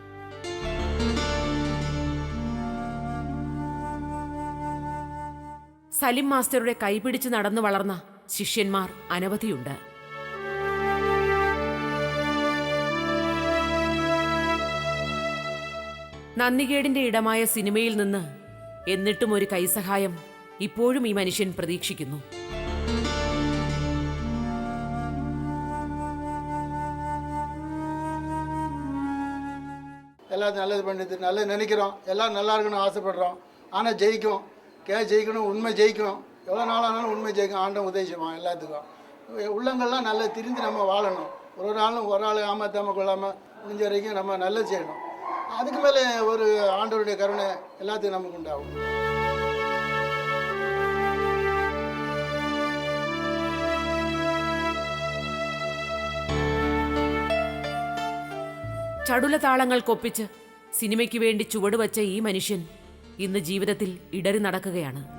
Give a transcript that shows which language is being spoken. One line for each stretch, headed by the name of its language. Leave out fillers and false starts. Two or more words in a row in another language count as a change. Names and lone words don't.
Malayalam: സലിം മാസ്റ്ററുടെ കൈപിടിച്ച് നടന്നു വളർന്ന ശിഷ്യന്മാർ അനവധിയുണ്ട്. നന്ദികേടിന്റെ ഇടമായ സിനിമയിൽ നിന്ന് എന്നിട്ടും ഒരു കൈസഹായം ഇപ്പോഴും ഈ മനുഷ്യൻ പ്രതീക്ഷിക്കുന്നു.
Tamil: எல்லாம் நல்லது பண்ணிட்டு நல்லது நினைக்கிறோம், எல்லாம் நல்லா இருக்கணும் ஆசைப்படுறோம். ஆனால் ஜெயிக்கும், ஜெயிக்கணும், உண்மை ஜெயிக்கும். எவ்வளோ நாளானாலும் உண்மை ஜெயிக்கும். ஆண்டம் உதவி செய்வான் எல்லாத்துக்கும். உள்ளங்கள்லாம் நல்லா திரிந்து நம்ம வாழணும். ஒரு நாளும் ஒரு ஆள் ஏமாத்தாமல் கொள்ளாமல் முடிஞ்ச வரைக்கும் நம்ம நல்லது செய்யணும். அதுக்கு மேலே ஒரு ஆண்டவருடைய கருணை எல்லாத்துக்கும் நமக்கு உண்டாகும்.
Malayalam: ചടുല താളങ്ങൾക്കൊപ്പിച്ച് സിനിമയ്ക്ക് വേണ്ടി ചുവടുവച്ച ഈ മനുഷ്യൻ ഇന്ന് ജീവിതത്തിൽ ഇടറി നടക്കുകയാണ്.